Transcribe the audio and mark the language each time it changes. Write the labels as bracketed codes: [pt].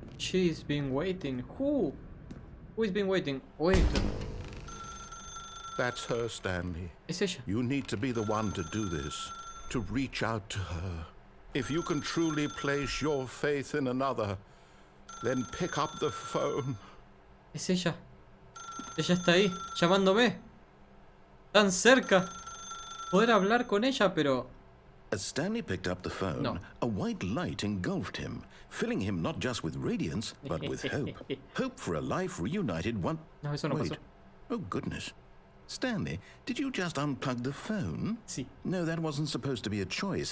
[en] She's been waiting. Who? Who's been waiting? Wait. That's her, Stanley. [es] Es ella. [en] You need to be the one to do this. To reach out to her. If you can truly place your faith in another, then pick up the phone. [es] Es ella. Ella está ahí, llamándome. Tan cerca. Poder hablar con ella, pero... [en] As Stanley picked up the phone, [es] No. [en] a white light engulfed him, filling him not just with radiance, but with hope. Hope for a life reunited one... [es] No, eso no [en] Wait. [es] pasó. [en] Oh, goodness. Stanley, did you just unplug the phone? [es] Sí. [en] No, that wasn't supposed to be a choice.